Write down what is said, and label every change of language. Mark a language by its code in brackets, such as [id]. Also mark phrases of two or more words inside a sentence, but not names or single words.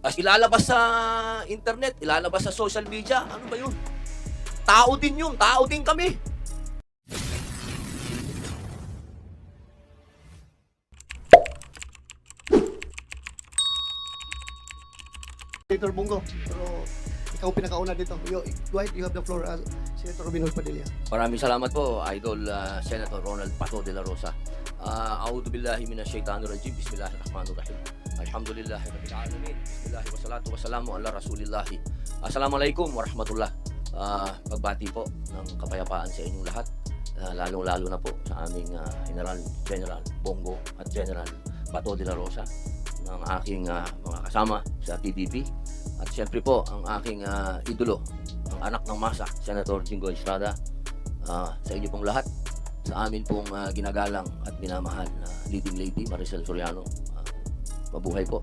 [tl] As ilalabas sa internet, ilalabas sa [en] social media, [tl] ano ba yun? Tao din yun, tao din kami. Senator Bongo, pero ikaw pinakauna dito. [en] Go ahead, you have the floor, Senator Robin Hood Padilla. [tl] Maraming salamat po, Idol Senator Ronald Pato de la Rosa. [ar] أعوذ بالله من الشيطان الرجيم. بسم الله الرحمن الرحيم. الحمد لله رب العالمين. بسم الله والصلاة والسلام على رسول الله. السلام عليكم ورحمة الله. [tl] Pagbati po ng kapayapaan sa inyong lahat. Lalong-lalo na po sa aming General Bongo at General Pato de la Rosa, ng aking mga kasama sa PDP, at siyempre po ang aking idolo, ang anak ng masa, Senator Jingo Estrada, sa inyo pong lahat, sa amin pong ginagalang at minamahal na [en] leading lady [tl] Maricel Soriano, mabuhay po.